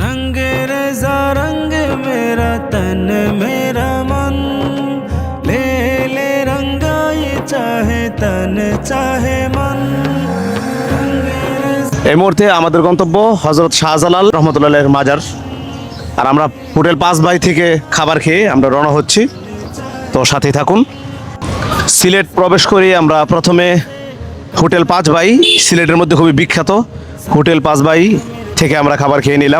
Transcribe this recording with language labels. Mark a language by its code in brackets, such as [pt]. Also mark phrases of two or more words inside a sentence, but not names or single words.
[hi] रंग रेज़ा रंग मेरा तन मेरा मन ले ले रंगा ये चाहे तन चाहे मन। [bn] এই মুহূর্তে আমাদের গন্তব্য হযরত শাহজালাল রহমতুল্লাহের মাজার। আর আমরা হোটেল 5 ভাই থেকে খাবার খেয়ে আমরা রওনা হচ্ছি, তো সাথেই থাকুন। সিলেট প্রবেশ করি আমরা প্রথমে হোটেল 5 ভাই, সিলেটের মধ্যে খুবই বিখ্যাত হোটেল 5 ভাই থেকে আমরা খাবার খেয়ে নিলাম।